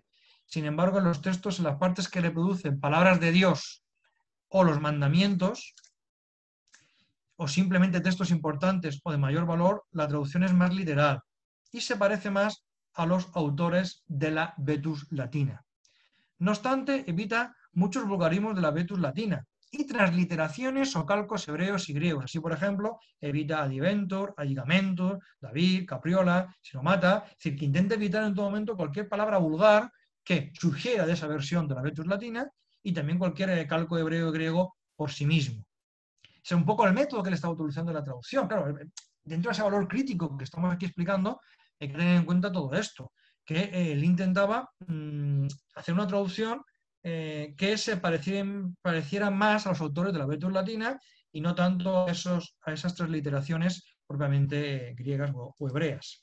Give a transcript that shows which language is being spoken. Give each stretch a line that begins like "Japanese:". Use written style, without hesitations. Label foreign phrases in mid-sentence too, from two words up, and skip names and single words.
Spanish: Sin embargo, en los textos, en las partes que reproducen palabras de Dios o los mandamientos, o simplemente textos importantes o de mayor valor, la traducción es más literal y se parece más a los autores de la Vetus Latina. No obstante, evita muchos vulgarismos de la Vetus Latina y transliteraciones o calcos hebreos y griegos. Así, por ejemplo, evita adiventor, agigamentor, David, capriola, sinomata, es decir, que intenta evitar en todo momento cualquier palabra vulgar que surgiera de esa versión de la Vetus Latina y también cualquier calco hebreo y griego por sí mismo. Es un poco el método que él estaba utilizando en la traducción. Claro, dentro de ese valor crítico que estamos aquí explicando, hay que tener en cuenta todo esto, que él intentaba hacer una traducción que se pareciera más a los autores de la Vetus Latina y no tanto a esas transliteraciones propiamente griegas o hebreas.